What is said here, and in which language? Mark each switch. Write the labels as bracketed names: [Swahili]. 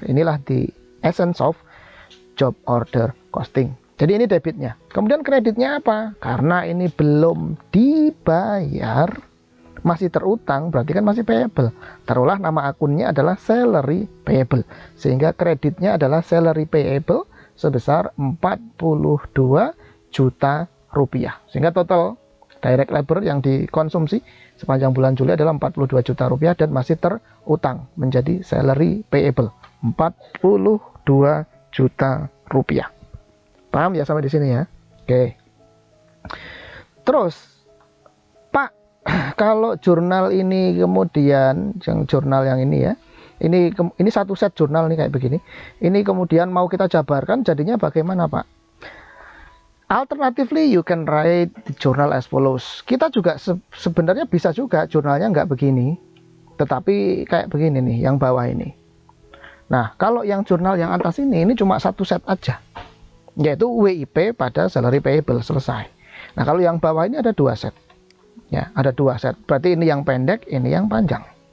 [Indonesian] Inilah [English] the essence of job order costing. [Indonesian] Jadi ini debitnya. Kemudian kreditnya apa? Karena ini belum dibayar, masih terutang, berarti kan masih payable. Taruhlah nama akunnya adalah salary payable, sehingga kreditnya adalah salary payable sebesar 42 juta rupiah. Sehingga total direct labor yang dikonsumsi sepanjang bulan Juli adalah 42 juta rupiah dan masih terutang menjadi salary payable 42 juta rupiah. Paham ya sampai di sini ya? Oke. Terus, Pak, kalau jurnal ini kemudian yang jurnal yang ini ya, ini satu set jurnal nih kayak begini. Ini kemudian mau kita jabarkan jadinya bagaimana, Pak? [English] Alternatively, you can write the journal as follows. [Indonesian] Kita juga sebenarnya bisa juga jurnalnya nggak begini, tetapi kayak begini nih, yang bawah ini. Nah, kalau yang jurnal yang atas ini cuma satu set aja, yaitu WIP pada salary payable, selesai. Nah, kalau yang bawah ini ada dua set. Ya, ada dua set. Berarti ini yang pendek, ini yang panjang.